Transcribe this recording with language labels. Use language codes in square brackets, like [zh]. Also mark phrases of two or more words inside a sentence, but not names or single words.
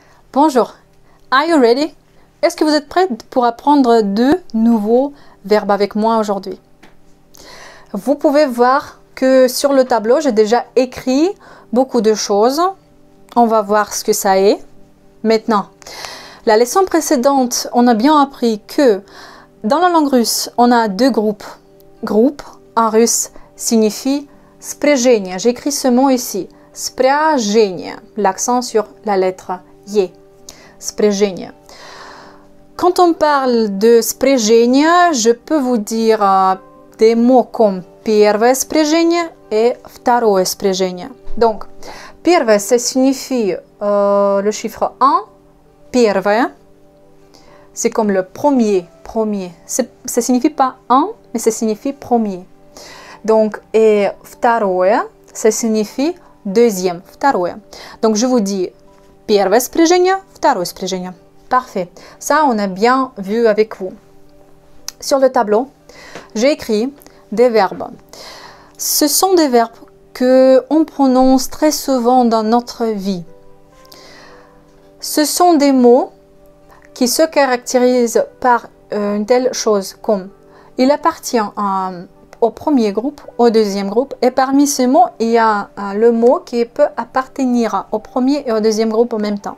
[fr] Bonjour. [en] Are you ready? [fr] Est-ce que vous êtes prêts pour apprendre deux nouveaux verbes avec moi aujourd'hui? Vous pouvez voir que sur le tableau, j'ai déjà écrit beaucoup de choses. On va voir ce que ça est. Maintenant, la leçon précédente, on a bien appris que dans la langue russe, on a deux groupes. Groupe, en russe, signifie spряжение. J'écris ce mot ici. Spряжение. L'accent sur la lettre Y. Spряжение. Quand on parle de спряжение, je peux vous dire des mots comme [ru] первое спряжение [fr] et [ru] второе спряжение. [fr] Donc, первое, ça signifie le chiffre 1. Первое, c'est comme le premier. Ça ne signifie pas un, mais ça signifie premier. Donc, et второе, ça signifie deuxième. Второе. Donc, je vous dis [ru] первое спряжение, второе спряжение. [fr] Parfait. Ça, on a bien vu avec vous. Sur le tableau, j'ai écrit des verbes. Ce sont des verbes qu'on prononce très souvent dans notre vie. Ce sont des mots qui se caractérisent par une telle chose comme il appartient au premier groupe, au deuxième groupe, et parmi ces mots, il y a le mot qui peut appartenir au premier et au deuxième groupe en même temps.